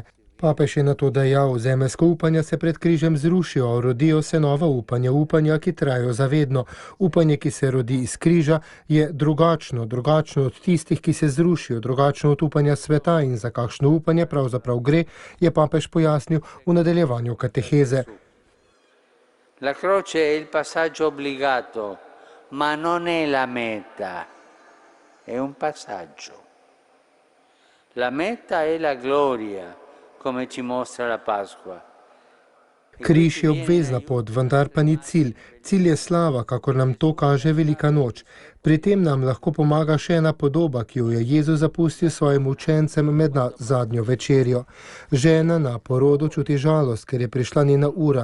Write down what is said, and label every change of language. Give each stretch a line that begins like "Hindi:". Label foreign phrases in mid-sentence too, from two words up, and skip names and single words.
Slovenian: Papež je na to dejal, zemeljsko upanja se pred križem zrušijo, rodijo se nova upanja, upanja, ki trajajo zavedno. Upanje, ki se rodi iz križa, je drugačno od tistih, ki se zrušijo, drugačno od upanja sveta in za kakšno upanje pravzaprav gre, je papež pojasnil v nadaljevanju kateheze.
Italian: La croce è il passaggio obbligato, ma non è la meta, è un passaggio. La meta è la gloria, come ci mostra la Pasqua.
Slovenian: Križ je obvezna pot, vendar pa ni cilj. Cilj je slava, kakor nam to kaže Velika noč. Pri tem nam lahko pomaga še ena podoba, ki jo je Jezus zapustil svojim učencem med zadnjo večerjo. Žena na porodu čuti žalost, ker je prišla njena ura.